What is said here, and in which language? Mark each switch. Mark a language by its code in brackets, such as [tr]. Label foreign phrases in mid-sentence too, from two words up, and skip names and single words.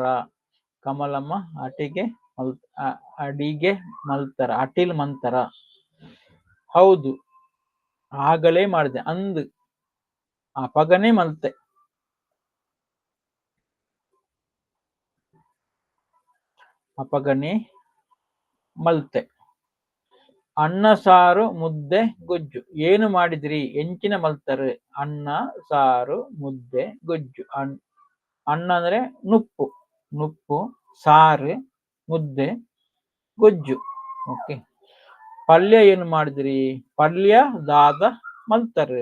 [tcy] ಕಮಲಮ್ಮ ಅಡಿಗೆ ಮಲ್ತರ, ಅಟಿಲ್ ಮಂತರ. [kn] ಹೌದು ಆಗಲೇ ಮಾಡಿದೆ. [tcy] ಅಂದ್ ಅಪಗನೆ ಮಲ್ತೆ. ಅಪಗನೆ ಮಲ್ತೆ. [kn] ಅನ್ನ ಸಾರು ಮುದ್ದೆ ಗೊಜ್ಜು. ಏನು ಮಾಡಿದ್ರಿ? [tcy] ಎಂಚಿನ ಮಲ್ತಾರೆ. [kn] ಅನ್ನ ಸಾರು ಮುದ್ದೆ ಗೊಜ್ಜು. ಅನ್ನ ಅಂದ್ರೆ ನುಪ್ಪು, ನುಪ್ಪು, ಸಾರು, ಮುದ್ದೆ, ಗೊಜ್ಜು. ಓಕೆ. ಪಲ್ಯ ಏನು ಮಾಡಿದ್ರಿ? [tcy] ಪಲ್ಯ ದಾದ ಮಲ್ತಾರೆ.